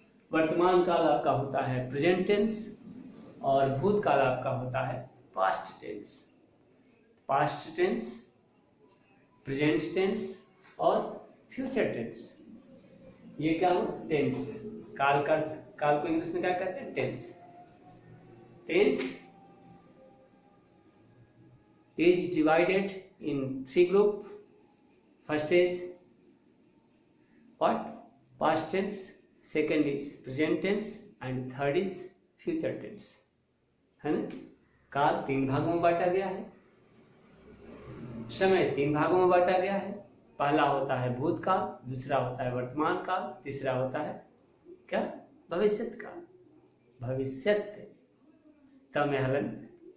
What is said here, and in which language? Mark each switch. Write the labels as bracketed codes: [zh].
[hi] वर्तमान काल आपका होता है प्रेजेंट टेंस, और भूतकाल आपका होता है past tense. Past tense, present tense और फ्यूचर टेंस, ये क्या हो? टेंस। काल को इंग्लिश में क्या कहते हैं? Tense. [en] Tense is divided in 3 group. First is what? Past tense. Second is present tense, and third is future tense. [hi] है ना? काल 3 भागों में बांटा गया है। समय 3 भागों में बांटा गया है। पहला होता है भूतकाल, दूसरा होता है वर्तमान काल, तीसरा होता है क्या? भविष्यत काल। भविष्यत त में हलंत।